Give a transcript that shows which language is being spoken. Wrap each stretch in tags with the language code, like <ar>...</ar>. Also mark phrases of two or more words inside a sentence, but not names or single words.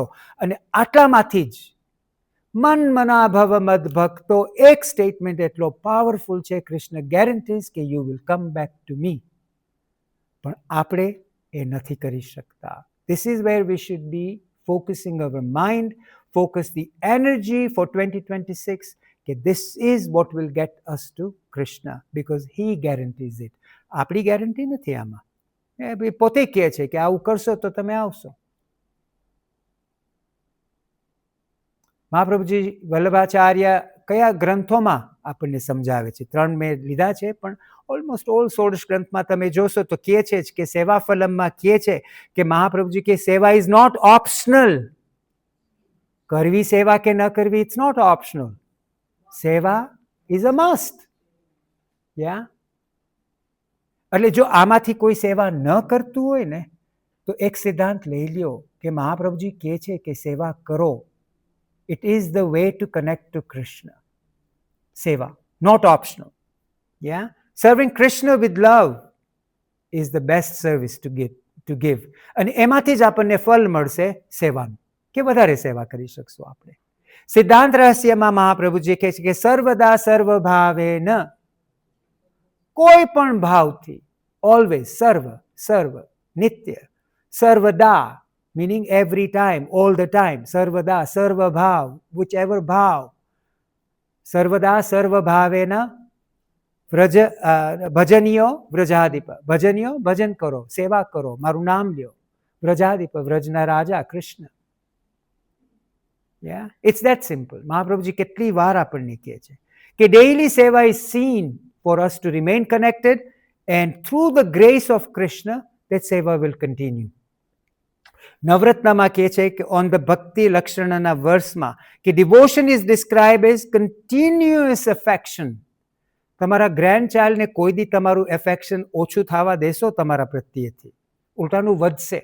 <gu>અને આટલામાંથી જ</gu> <sa>मन्मना भव मद्भक्तो,</sa> <gu>એક સ્ટેટમેન્ટ એટલો પાવરફુલ છે.</gu> <en>Krishna guarantees કે you will come back to me.</en> <gu>પણ આપણે એ નથી કરી શકતા.</gu> <en>This is where we should be focusing our mind, focus the energy for 2026</en> <gu>કે</gu> <en>this is what will get us to Krishna because he guarantees it.</en> <gu>આપણી ગેરંટી નથી આમાં. એ પોતે કહે છે કે આવું કરશો તો તમે આવશો. મહાપ્રભુજી વલ્લભાચાર્ય કયા ગ્રંથોમાં આપણને સમજાવે છે? 3 મેં લીધા છે, પણ</gu> <en>almost all</en> <gu>16 ગ્રંથમાં તમે જોશો તો કહે છે કે સેવા ફલમમાં કહે છે કે મહાપ્રભુજી કે</gu> <en>seva is not optional.</en> <gu>કરવી સેવા કે ન કરવી,</gu> <en>it's not optional. seva is a must.</en> <gu>યા એટલે જો આમાંથી કોઈ સેવા ન કરતું હોય ને તો એક સિદ્ધાંત લઈ લ્યો કે મહાપ્રભુજી કહે છે કે સેવા કરો.</gu> <en>It is the way to connect to Krishna. Seva, not optional. Yeah? Serving Krishna with love is the best service to give.</en> <gu>અને એમાંથી જ આપણને ફળ મળશે સેવાનું, કે વધારે સેવા કરી શકશું આપણે. સિદ્ધાંત રહસ્યમાં મહાપ્રભુજી કહે છે કે</gu> <sa>सर्वदा सर्वभावे</sa> <gu>ન, કોઈ પણ ભાવથી, ઓલવેઝ, સર્વ નિત્ય, સર્વદા</gu> <en>meaning every time, all the time,</en> <sa>सर्वदा सर्व भाव, whichever भाव सर्वदा सर्व भावेन, भजनीयो व्रजाधिप,</sa> <gu>ભજનિયો ભજન કરો, સેવા કરો, મારું નામ લ્યો, વ્રજાધિપ, વ્રજના રાજા કૃષ્ણ.</gu> <en>Yeah, it's that simple.</en> <gu>મહાપ્રભુજી કેટલી વાર આપણને કહે છે કે</gu> <en>daily seva is seen for us to remain connected, and through the grace of Krishna, that seva will continue.</en> <gu>નવરત્નમાં કહે છે કે</gu> <en>on the</en> <gu>ભક્તિ લક્ષણના વર્ષમાં કે</gu> <en>devotion is describe as continuous affection.</en> <gu>તમારા ગ્રેન્ડ ચાઇલ્ડને કોઈ દી તમારું એફેક્શન ઓછું થવા દેશો તમારા પ્રત્યેથી, ઉલટાનું વધશે.</gu>